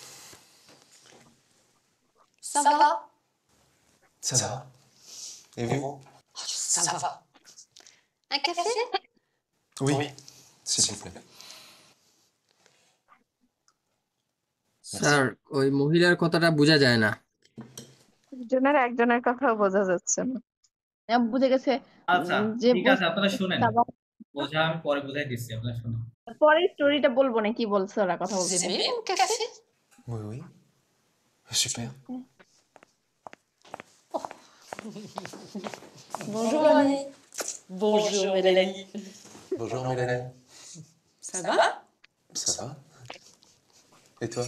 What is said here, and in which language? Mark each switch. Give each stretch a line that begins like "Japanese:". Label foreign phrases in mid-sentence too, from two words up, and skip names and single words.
French: Ça va? Ça va? Et vous? Ça va. Un café? Oui, s'il vous plaît.
Bangla: স্যার ওই মহিলার কথাটা বোঝা যায় না। একজনের একজনের কথাও বোঝা যাচ্ছে না। বুঝে গেছে। আচ্ছা, যে ঠিক আছে, আপনারা শুনেন। আবার বোঝা আমি পরে বুঝাই দিচ্ছি, আপনারা শুনেন। পরে স্টোরিটা বলবো না, কি বলছে ওরা কথা
French: Vous
Bangla: বলছে।
French: aimez mon café? Oui, oui. Super. Bonjour, Annie. Bonjour, Mélanie. Bonjour Mélanie. Ça va? Ça va? Et toi?